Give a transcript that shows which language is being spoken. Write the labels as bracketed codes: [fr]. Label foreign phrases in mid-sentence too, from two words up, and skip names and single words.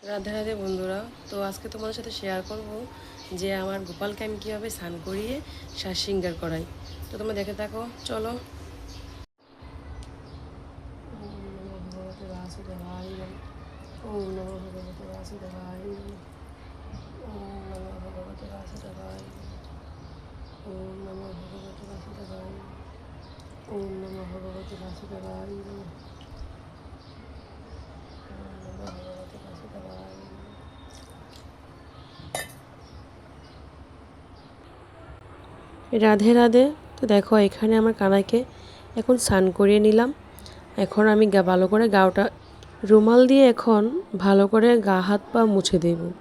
[bn] রাধে রাধে বন্ধুরা। তো আজকে তোমাদের সাথে শেয়ার করব যে আমার গোপালকে আমি কীভাবে স্নান করিয়ে সাজ শৃঙ্গার করাই। তো তোমরা দেখে থাকো, চলো। [sa] ওম নমো ভগবতে বাসুদেবায় নমঃ। ওম নমো ভগবতে বাসুদেবায় নমঃ। ওম নমো ভগবতে বাসুদেবায় নমঃ। ওম নমো ভগবতে বাসুদেবায় নমঃ। ওম নমো ভগবতে বাসুদেবায় নমঃ। ওম নমো ভগবতে বাসুদেবায় নমঃ। [bn] রাধে রাধে। তো দেখো, এখানে আমার কানাইকে এখন স্নান করিয়ে নিলাম। এখন আমি ভালো করে গাওটা রুমাল দিয়ে এখন ভালো করে গা হাত পা মুছে দেব।